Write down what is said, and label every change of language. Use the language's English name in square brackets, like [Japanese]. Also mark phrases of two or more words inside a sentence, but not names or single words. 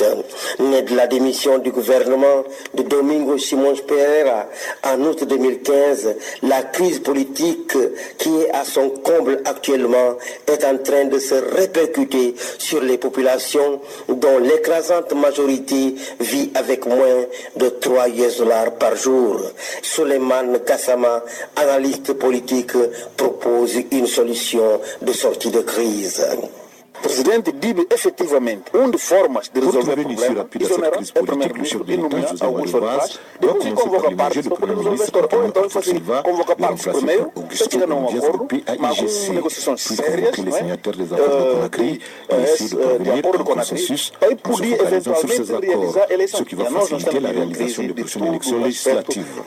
[French] Né de la démission du gouvernement de Domingo Simoes Pereira en août 2015, la crise politique qui est à son comble actuellement est en train de se répercuter sur les populations dont l'écrasante majorité vit avec moins de 3 US$ par jour. Souleymane Kassama, analyste politique, propose une solution de sortie de crise. [Upper Guinea Crioulo] Presidente dibe efetivamente onde formas de resolver [French] Pour trouver une issue rapide à cette crise politique, le chef de l'État, José Manuel Vaz, doit commencer par l'émerger le Premier ministre Antonio Carlos Silva et remplacer par Augusto Dias du PAIGC, puis convoquer les signataires des accords de Conakry et essayer de parvenir à un consensus en se focalisant sur ces accords, ce qui va faciliter la réalisation des prochaines élections législatives.